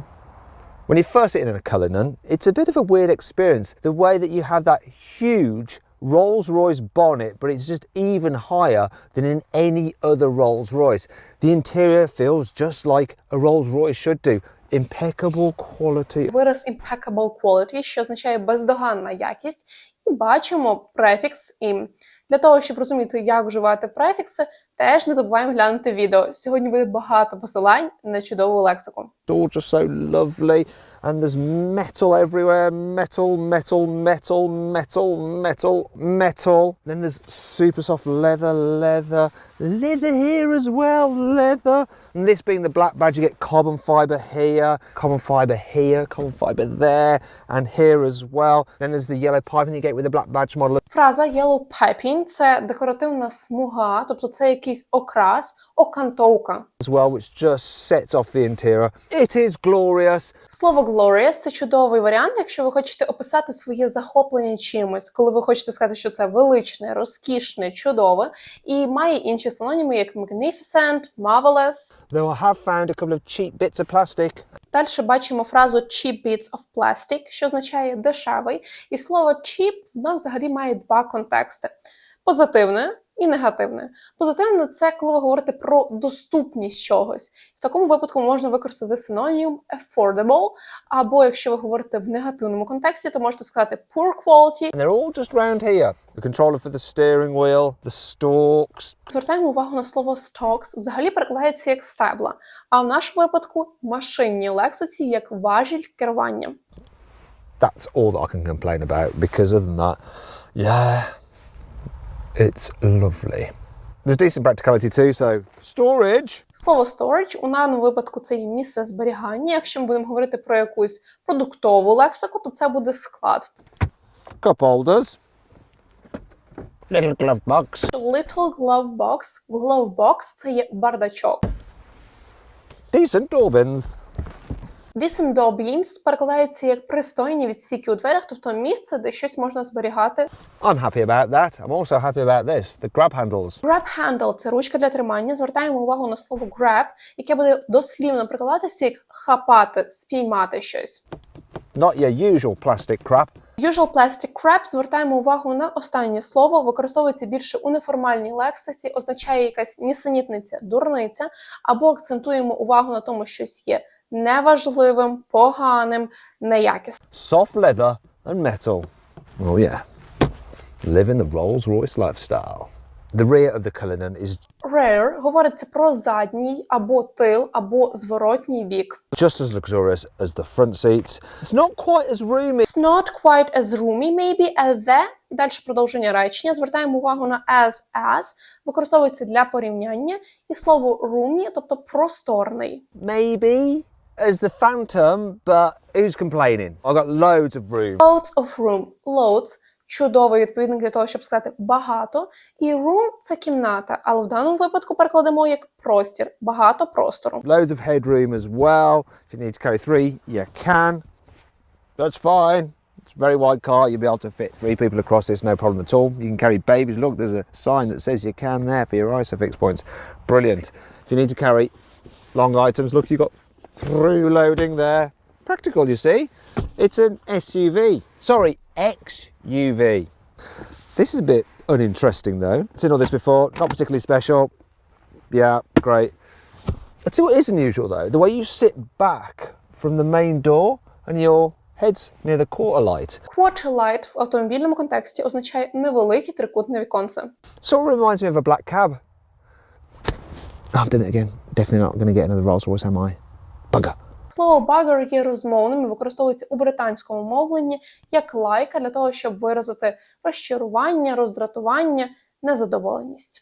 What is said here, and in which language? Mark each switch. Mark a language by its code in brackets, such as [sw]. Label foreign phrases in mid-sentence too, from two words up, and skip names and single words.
[en] When you first sit in a colour nun, it's a bit of a weird experience. The way that you have that huge Rolls-Royce bonnet, but it's just even higher than in any other Rolls-Royce. The interior feels just like a Rolls-Royce should do. Impeccable quality. [uk] Вираз [en] impeccable quality, [uk] що означає бездоганна якість, і бачимо префікс «im». Для того, щоб розуміти, як вживати префікси, теж не забуваємо глянути відео. Сьогодні буде багато посилань на чудову лексику. [en] It's all just so lovely, and there's metal everywhere. Metal, metal, metal, metal, metal, metal. Then there's super soft leather, leather, leather here as well, leather. And this being the black badge, you get carbon fibre here, carbon fibre there, and here as well. Then there's the yellow piping you get with the black badge model. [uk] Фраза [en] yellow piping – [uk] це декоративна смуга, тобто це якийсь окрас, окантовка. [en] As well, which just sets off the interior. It is glorious. [uk] Слово glorious – це чудовий варіант, якщо ви хочете описати своє захоплення чимось, коли ви хочете сказати, що це величне, розкішне, чудове, і має інші синоніми, як [en] magnificent, marvelous. Though I have found a couple of cheap bits of plastic. [uk] Далі бачимо фразу [en] cheap bits of plastic, [uk] що означає дешевий. І слово cheap, воно взагалі має два контексти. Позитивне і негативне. Позитивне – це коли ви говорите про доступність чогось. В такому випадку можна використати синонім affordable, або якщо ви говорите в негативному контексті, то можете сказати [en] poor quality. And they're all just round here. The controller for the steering wheel, the stalks. [uk] Звертаємо увагу на слово stalks. Взагалі перекладається як стебла. А в нашому випадку – машинній лексиці як важіль керування. [en] That's all that I can complain about, because other than that, yeah, it's lovely. There's decent practicality too, so storage. [uk] Слово storage у даному випадку це є місце зберігання. Якщо ми будемо говорити про якусь продуктову лексику, то це буде склад. [en] Cup holders. Little glove box. Little glove box. Glove box – [uk] це є бардачок. [en] Decent door bins. Decent door bins [uk] перекладається як пристойні відсіки у дверях, тобто місце, де щось можна зберігати. [en] I'm happy about that. I'm also happy about this. The grab handles. Grab handle – [uk] це ручка для тримання. Звертаємо увагу на слово grab, яке буде дослівно перекладатися як хапати, спіймати щось. [en] Not your usual plastic crap. Usual plastic crap, [uk] звертаємо увагу на останнє слово, використовується більше у неформальній лексиці, означає якась нісенітниця, дурниця, або акцентуємо увагу на тому, що щось є неважливим, поганим, неякісним. [en] Soft leather and metal. Oh yeah. Living the Rolls-Royce lifestyle. The rear of the cullinan is [uk] Rear говориться про задній, або тил, або зворотній бік. [en] just as luxurious as the front seats. It's not quite as roomy. It's not quite as roomy, maybe, as the. [uk] І далі продовження речення. Звертаємо увагу на as, використовується для порівняння. І слово roomy, тобто просторний. [en] Maybe as the phantom, but who's complaining? I've got loads of room. Loads of room. Loads – [uk] чудовий відповідник для того, щоб сказати багато. І room – це кімната, але в даному випадку перекладемо як простір. Багато простору. [en] Loads of headroom as well. If you need to carry 3, you can. That's fine. It's a very wide car. You'll be able to fit 3 people across this, no problem at all. You can carry babies. Look, there's a sign that says you can there for your ISOFIX points. Brilliant. If you need to carry long items, look, you've got through loading there. Practical, you see. It's an SUV. Sorry, XUV. This is a bit uninteresting though. I've seen all this before, not particularly special. Yeah, great. I'll tell you what is unusual though, the way you sit back from the main door and your head's near the quarter light. Quarter light [uk] в автомобільному контексті означає невелике трикутне віконце. [en] Sort of reminds me of a black cab. Oh, I've done it again. Definitely not going to get another Rolls Royce, am I? Bugger. [uk] Слово bugger є розмовним і використовується у британському мовленні як лайка для того, щоб виразити розчарування, роздратування, незадоволеність.